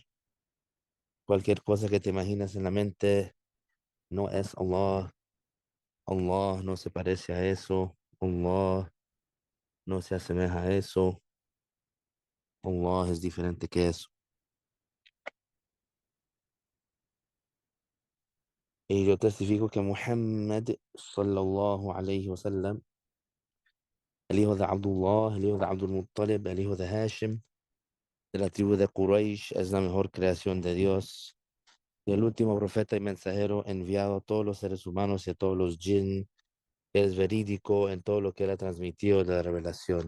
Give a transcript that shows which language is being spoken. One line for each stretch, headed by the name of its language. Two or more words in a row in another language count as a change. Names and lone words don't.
Spanish: Cualquier cosa que te imaginas en la mente no es Allah. Allah no se parece a eso. Allah no se asemeja a eso. Allah es diferente que eso. Y yo testifico que Muhammad
Arabic: صلى الله عليه وسلم,
Spanish: el hijo de Abdullah, el hijo de Abdul Muttalib, el hijo de Hashim, de la tribu de Quraysh, es la mejor creación de Dios. Y el último profeta y mensajero enviado a todos los seres humanos y a todos los jinn, es verídico en todo lo que él ha transmitido de la revelación.